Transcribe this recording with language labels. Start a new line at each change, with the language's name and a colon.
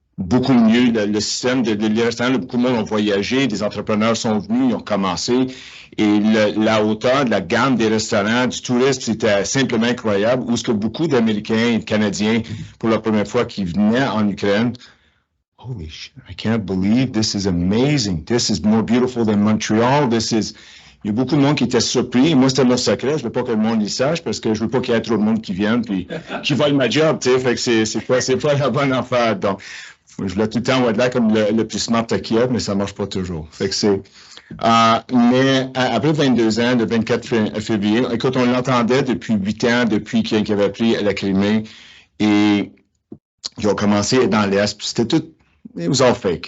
French: Beaucoup mieux, le système les restaurants, beaucoup de monde ont voyagé, des entrepreneurs sont venus, ils ont commencé. Et la hauteur de la gamme des restaurants, du tourisme, c'était simplement incroyable. Où ce que beaucoup d'Américains et de Canadiens, pour la première fois, qui venaient en Ukraine,
English: holy shit, I can't believe this is amazing. This is more beautiful than Montreal.
French: Il y a beaucoup de monde qui était surpris. Moi, c'était mon secret. Je veux pas que le monde y sache parce que je veux pas qu'il y ait trop de monde qui vienne puis qui vole ma job, tu sais. Fait que c'est pas la bonne affaire. Donc, je voulais tout le temps être là comme le plus smart à Kiev, mais ça marche pas toujours. Fait que mais après 22 ans, le 24 février, écoute, on l'entendait depuis 8 ans, depuis qu'il avait pris la Crimée, et ils ont commencé dans l'Est, puis c'était tout,
English: it was all fake.